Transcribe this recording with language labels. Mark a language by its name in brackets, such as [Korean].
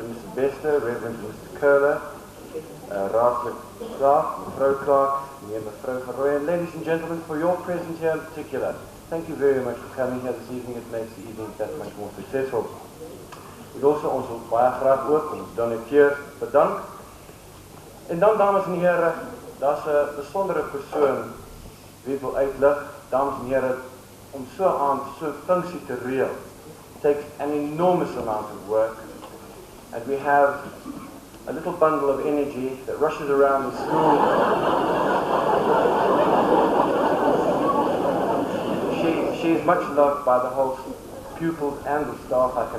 [English] and Mrs. Bester, Reverend Mr. Curler, Raadslid Clark, Mevrouw Clark, Mevrouw Van Rooyen, ladies and gentlemen, for your presence here in particular. Thank you very much for coming here this evening. It makes the evening that much more successful. We'd also [Afrikaans] ons wil baie graag ook ons donateurs bedank En dan, dames en heren, daar's 'n besondere persoon wie wil uitlig, dames en heren, om so aan so 'n funksie te reël. [English] Takes an enormous amount of work, and we have a little bundle of energy that rushes around the school. She is much loved by the whole pupils and the staff.